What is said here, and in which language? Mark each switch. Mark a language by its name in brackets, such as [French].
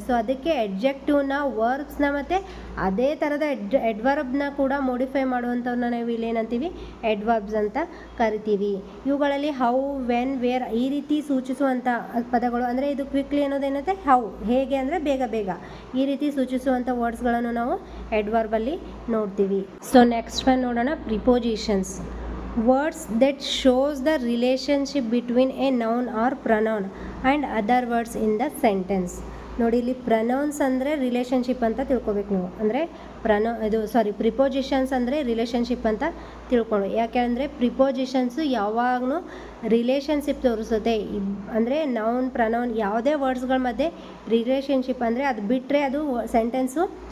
[Kannada] So ಅದಕ್ಕೆ ಅಡ್ಜೆಕ್ಟಿವ್ನ, ವರ್ಬ್ಸ್ನ ಮತ್ತು ಅದೇ ಥರದ ಅಡ್ವರ್ಬ್ನ ಕೂಡ ಮೋಡಿಫೈ ಮಾಡುವಂಥವ್ರನ್ನ ನಾವು ಇಲ್ಲಿ ಏನಂತೀವಿ, ಅಡ್ವರ್ಬ್ಸ್ ಅಂತ ಕರಿತೀವಿ. ಇವುಗಳಲ್ಲಿ ಹೌ, ವೆನ್, ವೇರ್ ಈ ರೀತಿ ಸೂಚಿಸುವಂಥ ಪದಗಳು, ಅಂದರೆ ಇದು ಕ್ವಿಕ್ಲಿ ಅನ್ನೋದೇನಂತೆ ಹೌ, ಹೇಗೆ ಅಂದರೆ ಬೇಗ ಈ ರೀತಿ ಸೂಚಿಸುವಂಥ ವರ್ಡ್ಸ್ಗಳನ್ನು ನಾವು ಅಡ್ವರ್ಬಲ್ಲಿ ನೋಡ್ತೀವಿ. ಸೊ ನೆಕ್ಸ್ಟ್ ಒನ್ ನೋಡೋಣ, prepositions. [English] Words that shows the relationship between a noun or pronoun and other words in the sentence. [Kannada] ನೋಡಿ ಇಲ್ಲಿ ಪ್ರನೌನ್ಸ್ ಅಂದರೆ ರಿಲೇಷನ್ಶಿಪ್ ಅಂತ ತಿಳ್ಕೊಬೇಕು ನೀವು. ಅಂದರೆ ಪ್ರಿಪೋಸಿಷನ್ಸ್ ಅಂದರೆ ರಿಲೇಷನ್ಶಿಪ್ ಅಂತ ತಿಳ್ಕೊಳ್ಳಿ. ಯಾಕೆ ಅಂದರೆ ಪ್ರಿಪೋಸಿಷನ್ಸು ಯಾವಾಗಲೂ ರಿಲೇಷನ್ಶಿಪ್ ತೋರಿಸುತ್ತೆ. ಅಂದರೆ ನೌನ್, ಪ್ರನೌನ್ ಯಾವುದೇ ವರ್ಡ್ಸ್ಗಳ ಮಧ್ಯೆ ರಿಲೇಷನ್ಶಿಪ್ ಅಂದರೆ ಅದು ಬಿಟ್ಟರೆ ಅದು ಸೆಂಟೆನ್ಸು